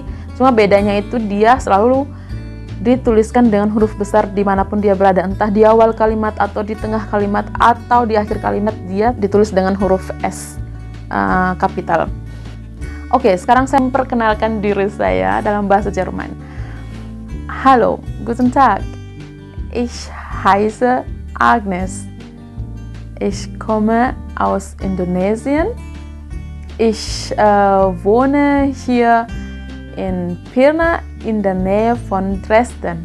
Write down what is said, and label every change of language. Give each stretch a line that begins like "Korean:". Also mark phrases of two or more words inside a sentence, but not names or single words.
Indonesian: Cuma bedanya itu dia selalu dituliskan dengan huruf besar dimanapun dia berada, entah di awal kalimat atau di tengah kalimat atau di akhir kalimat, dia ditulis dengan huruf S kapital. Oke, sekarang saya memperkenalkan diri saya dalam bahasa Jerman.
German: Hallo, guten Tag. Ich heiße Agnes. Ich komme aus Indonesien. Ich wohne hier in Pirna in der Nähe von Dresden.